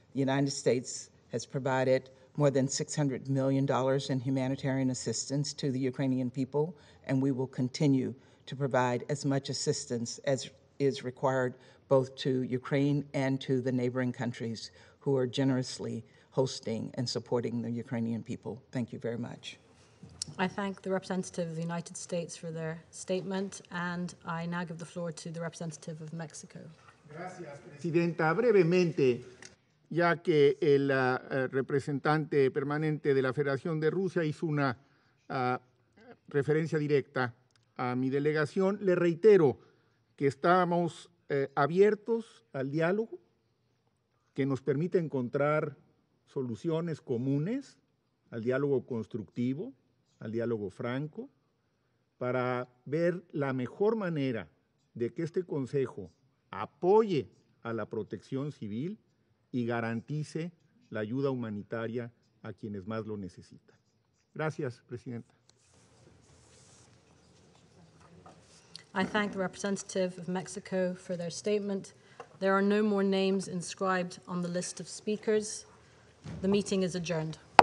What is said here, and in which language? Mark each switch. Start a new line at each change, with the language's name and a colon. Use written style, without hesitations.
English: The United States has provided more than $600 million in humanitarian assistance to the Ukrainian people, and we will continue to provide as much assistance as is required both to Ukraine and to the neighboring countries who are generously hosting and supporting the Ukrainian people. Thank you very much. I thank the representative of the United States for their statement, and I now give the floor to the representative of Mexico.
Spanish: Gracias, Presidenta. Brevemente, ya que el representante permanente de la Federación de Rusia hizo una referencia directa a mi delegación, le reitero que estamos abiertos al diálogo que nos permite encontrar soluciones comunes, al diálogo constructivo, al diálogo franco, para ver la mejor manera de que este Consejo apoye a la protección civil y garantice la ayuda humanitaria a quienes más lo necesitan. Gracias, Presidenta.
English: I thank the representative of Mexico for their statement. There are no more names inscribed on the list of speakers. The meeting is adjourned.